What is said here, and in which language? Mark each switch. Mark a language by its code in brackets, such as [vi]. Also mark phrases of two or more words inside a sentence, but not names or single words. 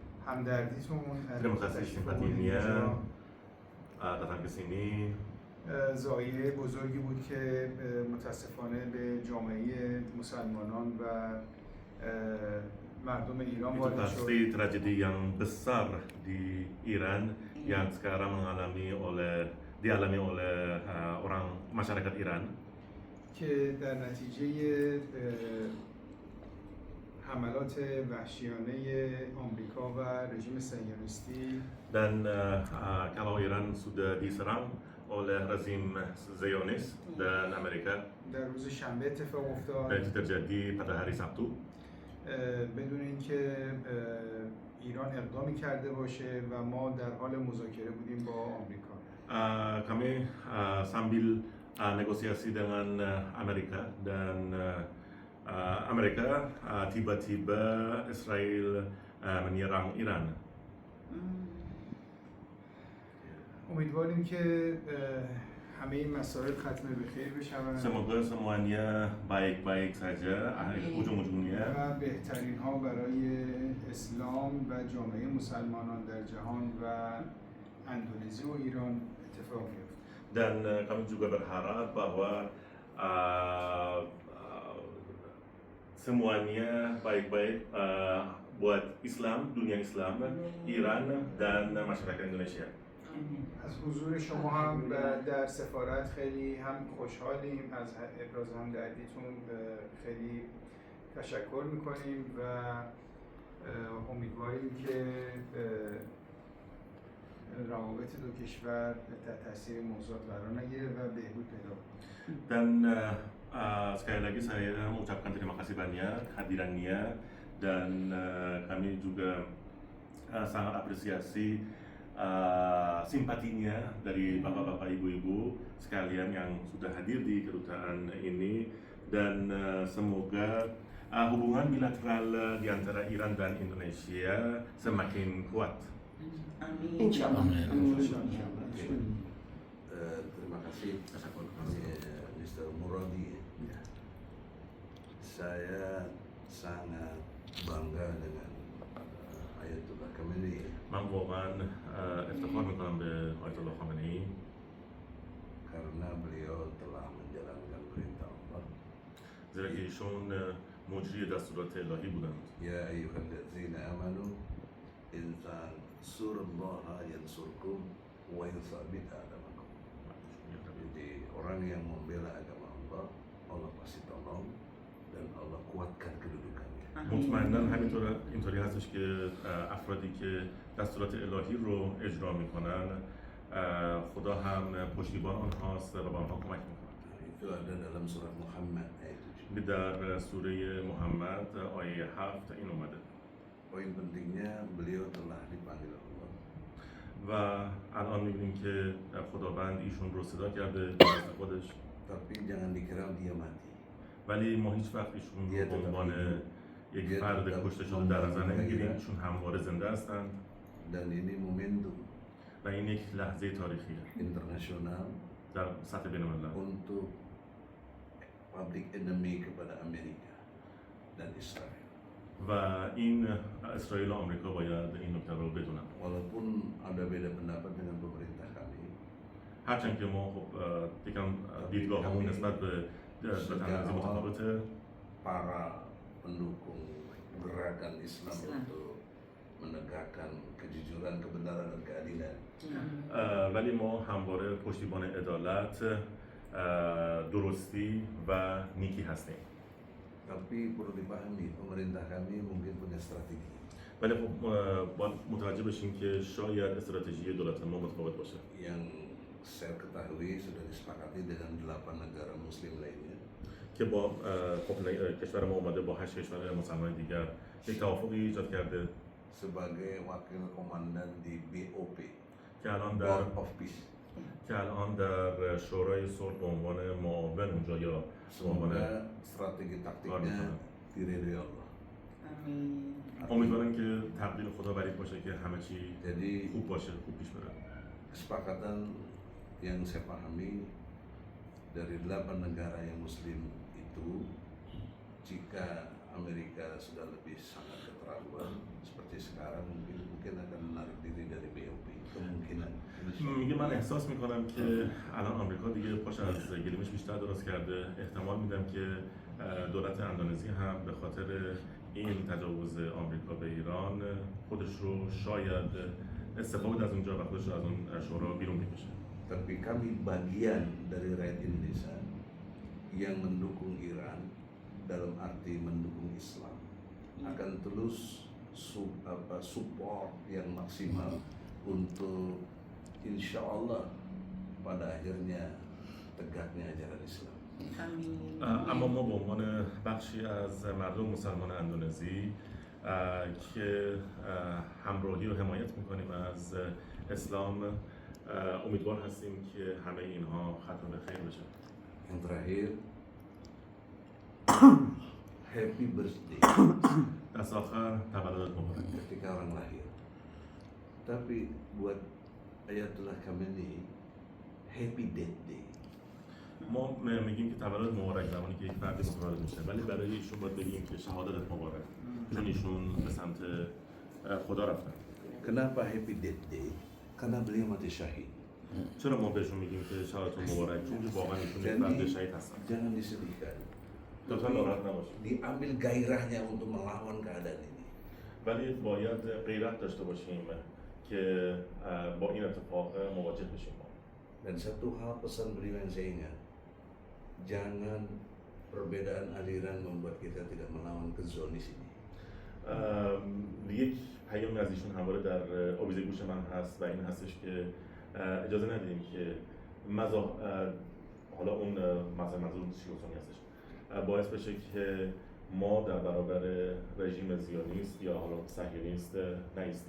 [fa] همدردیتون [id] Terima kasih simpatinya datang ke sini. [fa] ضایعه بزرگی بود که متاسفانه به جامعه مسلمانان و مردم ایران [id] Itu [fa] وارد شد. [id] pasti tragedi yang besar di Iran yang sekarang dialami oleh orang masyarakat Iran. [fa] که در نتیجه حملات وحشیانه آمریکا و رژیم صهیونیستی [id] Dan kalau Iran sudah diserang oleh rezim Zionis dan Amerika, [fa] در روز شنبه اتفاق افتاد [id] dan itu terjadi pada hari Sabtu, [fa] بدون اینکه ایران اقدامی کرده باشه و ما در حال مذاکره بودیم با آمریکا. [id] kami sambil negosiasi dengan Amerika dan Amerika tiba-tiba Israel menyerang Iran. [fa] امیدواریم که همه این مسائل ختم به خیر بشوند [id] Semoga semuanya baik-baik saja ujung-ujungnya [fa] و بهترین ها برای اسلام و جامعه مسلمانان در جهان و اندونزی و ایران اتفاق بیفته. [id] dan kami juga berharap bahwa semuanya baik-baik buat Islam, dunia Islam, Iran dan masyarakat Indonesia. [fa] از حضور شما هم در سفارت خیلی هم خوشحالیم، از ابراز همدردیتون خیلی تشکر میکنیم و امیدواریم که روابط دو کشور تحت تاثیر موضوعات قرار نگیره و بهبود پیدا کنه. [id] Dan sekali lagi saya mengucapkan terima kasih banyak hadirannya dan kami juga sangat apresiasi simpatinya dari bapak-bapak ibu-ibu sekalian yang sudah hadir di kedutaan ini dan semoga hubungan bilateral di antara Iran dan Indonesia semakin kuat. Amin. Insyaallah. Terima kasih Mr. Muradi. Saya sangat bangga dengan Ayatullah Khamenei. [fa] من واقعا افتخار میکنم به آیت الله خامنه‌ای [id] karena beliau telah menjalankan perintah Allah. [fa] زیرا که ایشون مجری دستورات الهی بودند. [ar] يا أيها الذين آمنوا إن تنصروا الله ينصركم ويثبت أقدامكم. [id] Jadi orang yang membela agama Allah, Allah pasti tolong dan Allah kuatkan kedudukannya. [fa] مطمئنا اینطوری هستش که افرادی که دستورات الهی رو اجرا میکنن خدا هم پشتیبان آنهاست و به آنها کمک میکنه. [id] Itu ada dalam surah Muhammad ayat 7. [fa] در سوره محمد آیه 7 این اومده. [id] Poin pentingnya beliau telah dipanggil Allah. [fa] و الان میبینیم که خداوند ایشون رو صدا کرده به دست خودش. [id] Tapi jangan dikira dia mati. [fa] ولی ما هیچ وقت ایشون رو به عنوان یک فرد کشته شده در نظر نمیگیریم. ایشون همواره زنده هستند. [id] Dan ini momentum [fa] و این یک لحظه تاریخیه [id] internasional [fa] در سطح بین‌الملل [id] untuk [en] public enemy [id] kepada Amerika dan Israel. [fa] و این اسرائیل و آمریکا باید این نکته رو بدونن. [id] Walaupun ada beda pendapat dengan pemerintah kami, [fa] هرچند که ما خب یکم دیدگاهمون نسبت به تنظیم متفاوته. [id] para pendukung gerakan Islam untuk menegakkan kejujuran, kebenaran dan keadilan. [fa] ولی ما همواره پشتیبان عدالت، درستی و نیکی هستیم. [id] Tapi perlu dipahami, pemerintah kami mungkin punya strategi. [fa] ولی خب باید متوجه بشیم که شاید استراتژی دولت ما متفاوت باشه. [id] Yang saya ketahui sudah disepakati dengan 8 negara muslim lainnya. [fa] که با کشور ما اومده با 8 کشور مسلمان دیگر یک توافقی ایجاد کرده [id] Sebagai wakil komandan di BOP, [fa] که الان Board of Peace. در شورای صلح به عنوان معاون اونجا یا به عنوان [id] Semoga strategi taktiknya diridhoi Allah. Amin. [fa] امیدوارم که تقدیر خدا بر این باشه که همه چی [id] Jadi [fa] خوب باشه، خوب پیش بره. [id] kesepakatan yang saya pahami dari 8 negara yang muslim itu, jika Amerika sudah lebih sangat keterlaluan seperti sekarang, mungkin mungkin akan menarik diri dari BOP, kemungkinan. [fa] میگه من احساس میکنم که الان آمریکا دیگه پاش از گلیمش بیشتر درست کرده. احتمال میدم که دولت اندونزی هم به خاطر این تجاوز آمریکا به ایران خودش رو شاید استفاده از اونجا و خودش رو از اون شورا بیرون بکشه. [id] Tapi kami bagian dari rakyat Indonesia yang mendukung Iran dalam arti mendukung Islam akan terus support yang maksimal untuk [ar] إن شاء الله [id] pada akhirnya tegaknya ajaran Islam. [fa] آمین. اما ما به عنوان بخشی از مردم مسلمان اندونزی که همراهی و حمایت میکنیم از اسلام امیدوار هستیم که همه اینها ختم به خیر بشه. [id] Yang terakhir, [en] happy birthday [fa] دست آخر تولدت مبارک. [id] ketika orang lahir. Tapi buat Ayatullah Khamenei, [en] happy death day. [fa] ما میگیم که تولد مبارک زمانی که یک فردی متولد میشه، ولی برای ایشون باید بگیم که شهادتت مبارک، چون ایشون به سمت خدا رفتن. [id] Kenapa [en] happy death day? [id] Karena beliau mati syahid. [fa] چرا ما بهشون میگیم که شهادتتون مبارک؟ چون که واقعا ایشون یک فرد شهید هستن. [id] Jangan disedihkan. [fa] لطفا ناراحت نباشید. [id] Diambil gairahnya untuk melawan keadaan ini. [fa] ولی باید غیرت داشته باشیم که با این اتفاق مواجه بشیم. [id] Dan satu hal pesan beliau yang saya ingat, jangan perbedaan aliran membuat kita tidak melawan kezonis ini. [fa] یک پیامی از ایشون همواره در آویزه گوش من هست و این هستش که اجازه ندیم که حالا اون منظور شیوسونی هستش باعث بشه که ما در برابر رژیم زیونیست یا حالا صهیونیست نایستیم.